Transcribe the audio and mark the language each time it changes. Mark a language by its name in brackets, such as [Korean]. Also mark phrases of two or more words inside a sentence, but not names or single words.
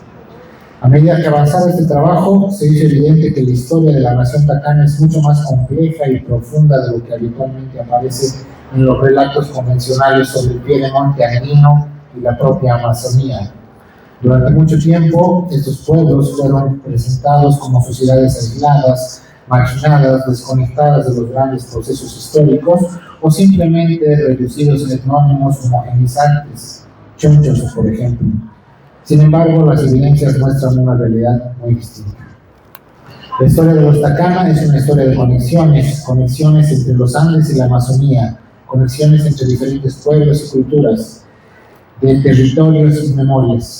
[Spanish] A medida que avanzaba este trabajo, se hizo evidente que la historia de la nación tacana es mucho más compleja y profunda de lo que habitualmente aparece en los relatos convencionales sobre el piedemonte andino y la propia Amazonía. Durante mucho tiempo, estos pueblos fueron presentados como sociedades aisladas, marginadas, desconectadas de los grandes procesos históricos, o simplemente reducidos en etnónimos homogenizantes, chonchos, por ejemplo. Sin embargo, las evidencias muestran una realidad muy distinta. La historia de los Tacana es una historia de conexiones entre los Andes y la Amazonía, conexiones entre diferentes pueblos y culturas, de territorios y memorias.